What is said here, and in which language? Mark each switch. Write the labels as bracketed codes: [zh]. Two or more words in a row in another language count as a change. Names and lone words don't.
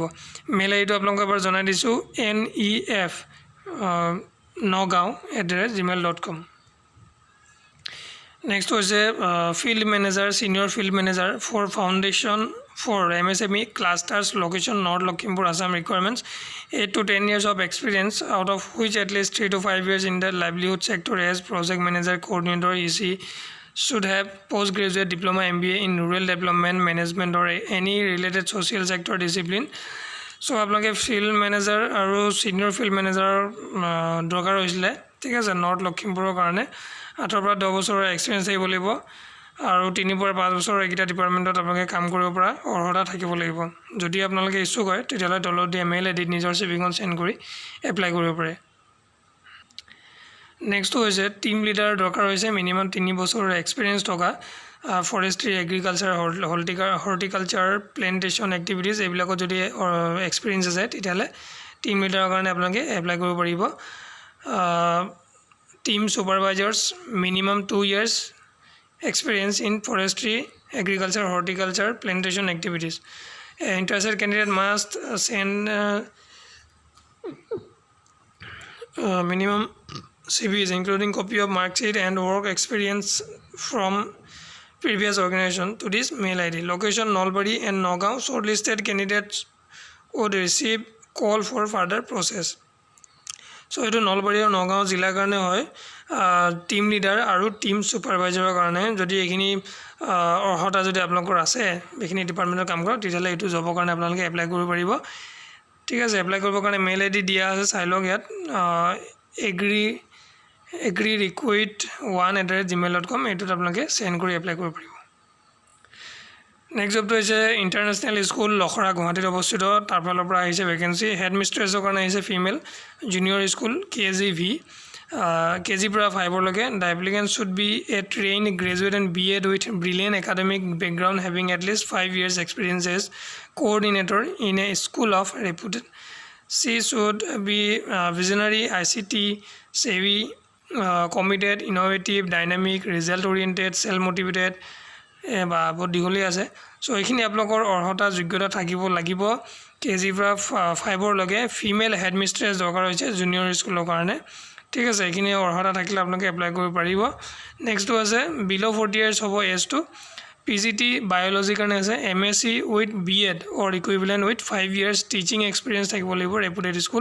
[as] মেইল আইডিটো আপোনালোকক এবাৰ জনাই দিছোঁ, nef9gaon@gmail.com। [en] নেক্সট হৈছে field manager, senior field manager for Foundation for MSME clusters location North Lakhimpur Assam requirements 8 to 10 years of experience out of which at least 3 to 5 years in the livelihood sector as project manager, coordinator, EC should have postgraduate diploma MBA in rural development management or any related social sector discipline। [as] চ' আপোনালোকে [en] field manager [as] আৰু [en] senior field manager [as] দৰকাৰ হৈছিলে। ঠিক আছে। নৰ্থ লখিমপুৰৰ কাৰণে 8 পৰা 10 বছৰৰ এক্সপিৰিয়েঞ্চ থাকিব লাগিব আৰু 3 পৰা 5 বছৰৰ এইকেইটা ডিপাৰ্টমেণ্টত আপোনালোকে কাম কৰিব পৰা অৰ্হতা থাকিব লাগিব। যদি আপোনালোকে ইচ্ছুক হয় তেতিয়াহ'লে তলত দিয়া মেইল আইডিত নিজৰ CVখন চেণ্ড কৰি এপ্লাই কৰিব পাৰে। নেক্সটটো হৈছে [en] team leader [as] দৰকাৰ হৈছে, মিনিমাম 3 বছৰৰ এক্সপিৰিয়েঞ্চ থকা [en] forestry, agriculture, horticulture, plantation activities [as] এইবিলাকত যদি এক্সপিৰিয়েঞ্চ আছে তেতিয়াহ'লে [en] team leader [as] কাৰণে আপোনালোকে এপ্লাই কৰিব পাৰিব। [en] team supervisors minimum 2 years experience in forestry, agriculture, horticulture, plantation activities. Interested candidate must send minimum CVs including copy of mark sheet and work experience from previous organization to this mail ID. Location Nalbari and Nagaon. Shortlisted candidates would receive call for further process. [as] চ' এইটো নলবাৰী আৰু নগাঁও জিলাৰ কাৰণে হয়, [en] team leader [as] আৰু [en] team supervisor [as] কাৰণে। যদি এইখিনি অৰ্হতা যদি আপোনালোকৰ আছে এইখিনি ডিপাৰ্টমেণ্টত কাম কৰক তেতিয়াহ'লে এইটো জবৰ কাৰণে আপোনালোকে এপ্লাই কৰিব পাৰিব। ঠিক আছে। এপ্লাই কৰিবৰ কাৰণে মেইল আইডি দিয়া আছে, চাই লওক ইয়াত, agreerequit1@gmail.com, এইটোত আপোনালোকে চেণ্ড কৰি এপ্লাই কৰিব পাৰিব। নেক্সট জবটো হৈছে ইণ্টাৰনেশ্যনেল স্কুল লখৰা গুৱাহাটীত অৱস্থিত, তাৰ ফালৰ পৰা আহিছে ভেকেঞ্চি। [en] head mistress [as] কাৰণে আহিছে ফিমেল, [en] junior school KGV, [as] KG পৰা 5লৈকে। [en] the applicant should be a train graduate and BEd with brilliant academic background having at least 5 years experience as coordinator in a school of reputed. She should be visionary, ICT savvy, committed, innovative, dynamic, result oriented, self motivated, [as] বা বহুত দীঘলীয়া আছে। চ' এইখিনি আপোনালোকৰ অৰ্হতা যোগ্যতা থাকিব লাগিব। KG পৰা 5লৈকে ফিমেল [en] head mistress [as] দৰকাৰ হৈছে [en] junior school [as] কাৰণে। ঠিক আছে। এইখিনি অৰ্হতা থাকিলে আপোনালোকে এপ্লাই কৰিব পাৰিব। নেক্সটটো আছে [en] below 40 years [as] হ'ব এজটো। PGT বায়'লজিৰ কাৰণে আছে, [en] MSc with BEd or equivalent with 5 years teaching experience [as] থাকিব লাগিব [en] reputed school.